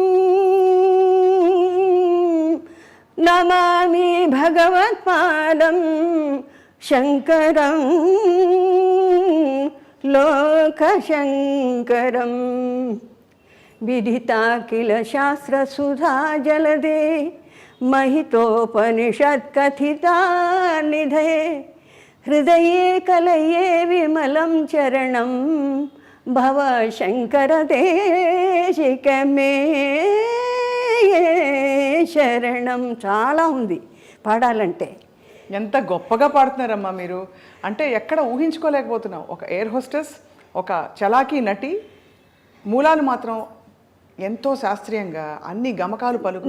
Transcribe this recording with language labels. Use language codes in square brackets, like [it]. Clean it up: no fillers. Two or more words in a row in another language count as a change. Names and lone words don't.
[sa] నమామి భగవత్పాదం శంకరం లోకశంకరం. విదితాఖిల శాస్త్రసుధా జలదే, महितोपनिषत्कथिता निधे हृदये कलये विमलं चरणं भव शंकर ते దేశికమే శరణం. [te] చాలా ఉంది పాడాలంటే. ఎంత గొప్పగా పాడుతున్నారమ్మా మీరు. అంటే ఎక్కడ ఊహించుకోలేకపోతున్నాం. ఒక [en] air hostess, [te] ఒక చలాకీ నటి, మూలాలు మాత్రం ఎంతో శాస్త్రీయంగా అన్ని గమకాలు పలుకు.